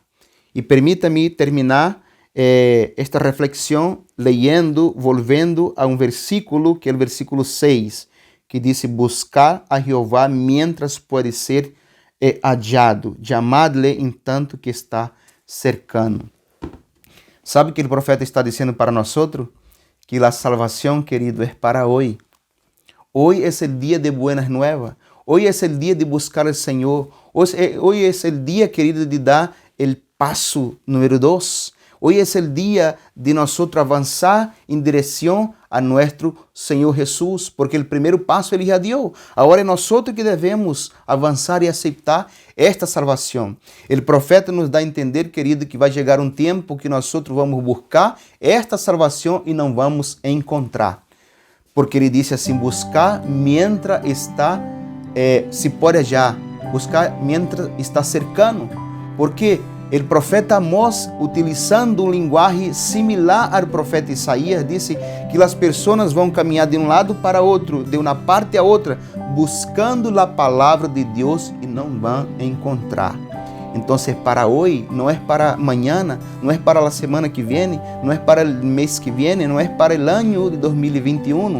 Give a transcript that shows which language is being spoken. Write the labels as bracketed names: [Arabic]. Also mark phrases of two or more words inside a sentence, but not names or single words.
[Portuguese] E permita-me terminar esta reflexão volvendo a um versículo, que é o versículo 6, que diz, [Spanish] buscar a Jeová mientras pode ser é hallado, llamadle entanto que está cercano. [Portuguese] ¿Sabe que o profeta está dizendo para nós? Que a salvação, querido, é para hoje. [Spanish] Hoy es el día de buenas nuevas. Hoy es el día de buscar al Señor. Hoy es el día, querido, de dar el paso número 2. Hoy es el día de nosotros avanzar en dirección a nuestro Señor Jesús, porque el primer paso [Portuguese] Ele já [Spanish] dio. [Portuguese] Agora é nosotros que devemos avançar e aceitar esta salvação. O profeta nos dá a entender, querido, que vai chegar um tempo que nós vamos buscar esta salvação e não vamos encontrar. Porque ele disse assim, [Spanish] buscar mientras está, se pode hallar, buscar mientras está cercano. [Portuguese] Porque o profeta Amós, utilizando um linguagem similar ao profeta Isaías, disse que as pessoas vão caminhar de um lado para outro, de uma parte a outra, buscando a palavra de Deus e não vão encontrar. Então, para hoje, não é para amanhã, não é para a semana que vem, não é para o mês que vem, não é para o ano de 2021.